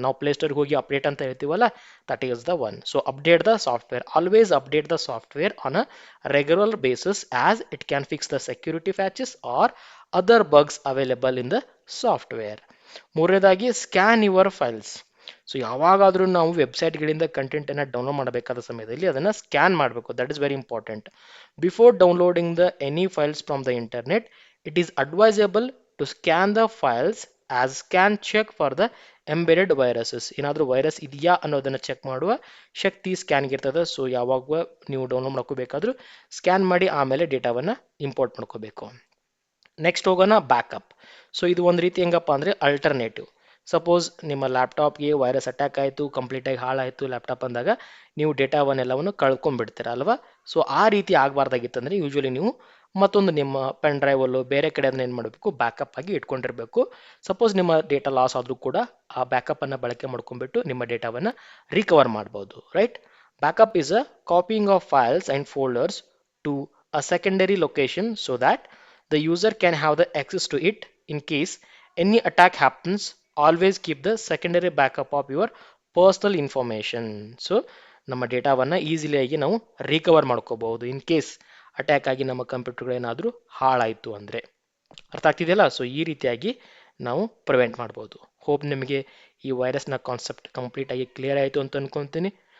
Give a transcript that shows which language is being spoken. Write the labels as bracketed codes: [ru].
[kn] ನಾವು ಪ್ಲೇಸ್ಟೋರ್ಗೆ ಹೋಗಿ ಅಪ್ಡೇಟ್ ಅಂತ ಹೇಳ್ತೀವಲ್ಲ, [en] That is the one. So update the software, always update the software on a regular basis as it can fix the security patches or other bugs available in the software. [kn] ಮೂರನೇದಾಗಿ, [en] Scan your files. [kn] So ಯಾವಾಗಾದ್ರೂ ನಾವು ವೆಬ್ಸೈಟ್ಗಳಿಂದ ಕಂಟೆಂಟನ್ನು download ಮಾಡಬೇಕಾದ ಸಮಯದಲ್ಲಿ ಅದನ್ನು scan ಮಾಡಬೇಕು. [en] That is very important. Before downloading the any files from the internet, it is advisable to scan the files as scan check for the embedded viruses. [kn] ಏನಾದರೂ virus ಇದೆಯಾ ಅನ್ನೋದನ್ನು check ಮಾಡುವ ಶಕ್ತಿ ಸ್ಕ್ಯಾನ್ಗೆ ಇರ್ತದೆ. ಸೊ ಯಾವಾಗ ನೀವು ಡೌನ್ಲೋಡ್ ಮಾಡ್ಕೋಬೇಕಾದ್ರೂ ಸ್ಕ್ಯಾನ್ ಮಾಡಿ ಆಮೇಲೆ ಡೇಟಾವನ್ನು ಇಂಪೋರ್ಟ್ ಮಾಡ್ಕೋಬೇಕು. ನೆಕ್ಸ್ಟ್ ಹೋಗೋಣ, ಬ್ಯಾಕಪ್. ಸೊ ಇದು ಒಂದು ರೀತಿ ಹೆಂಗಪ್ಪ ಅಂದರೆ ಅಲ್ಟರ್ನೇಟಿವ್. ಸಪೋಸ್ ನಿಮ್ಮ ಲ್ಯಾಪ್ಟಾಪ್ಗೆ ವೈರಸ್ ಅಟ್ಯಾಕ್ ಆಯಿತು, ಕಂಪ್ಲೀಟಾಗಿ ಹಾಳಾಯಿತು ಲ್ಯಾಪ್ಟಾಪ್ ಅಂದಾಗ ನೀವು ಡೇಟಾವನ್ನೆಲ್ಲವನ್ನು ಕಳ್ಕೊಂಡ್ಬಿಡ್ತೀರ ಅಲ್ವಾ. ಸೊ ಆ ರೀತಿ ಆಗಬಾರ್ದಾಗಿತ್ತಂದರೆ ಯೂಶ್ವಲಿ ನೀವು ಮತ್ತೊಂದು ನಿಮ್ಮ ಪೆನ್ ಡ್ರೈವಲ್ಲೂ ಬೇರೆ ಕಡೆ ಅದನ್ನ ಏನು ಮಾಡಬೇಕು, ಬ್ಯಾಕಪ್ ಆಗಿ ಇಟ್ಕೊಂಡಿರಬೇಕು. ಸಪೋಸ್ ನಿಮ್ಮ ಡೇಟಾ ಲಾಸ್ ಆದರೂ ಕೂಡ ಆ ಬ್ಯಾಕಪ್ಪನ್ನು ಬಳಕೆ ಮಾಡ್ಕೊಂಡ್ಬಿಟ್ಟು ನಿಮ್ಮ ಡೇಟಾವನ್ನು ರಿಕವರ್ ಮಾಡ್ಬೋದು, right. [en] Backup is a copying of files and folders to a secondary location so that the user can have the access to it in case any attack happens. Always keep the secondary backup of your personal information. [kn] So ನಮ್ಮ ಡೇಟಾವನ್ನು ಈಸಿಲಿಯಾಗಿ ನಾವು recover ಮಾಡ್ಕೋಬಹುದು in case attack ಆಗಿ ನಮ್ಮ ಕಂಪ್ಯೂಟರ್ಗಳೇನಾದರೂ ಹಾಳಾಯಿತು ಅಂದರೆ. ಅರ್ಥ ಆಗ್ತಿದೆಯಲ್ಲ. So ಈ ರೀತಿಯಾಗಿ ನಾವು ಪ್ರಿವೆಂಟ್ ಮಾಡ್ಬೋದು. ಹೋಪ್ ನಿಮಗೆ ಈ ವೈರಸ್ನ ಕಾನ್ಸೆಪ್ಟ್ ಕಂಪ್ಲೀಟಾಗಿ ಕ್ಲಿಯರ್ ಆಯಿತು ಅಂತ ಅನ್ಕೊತೀನಿ.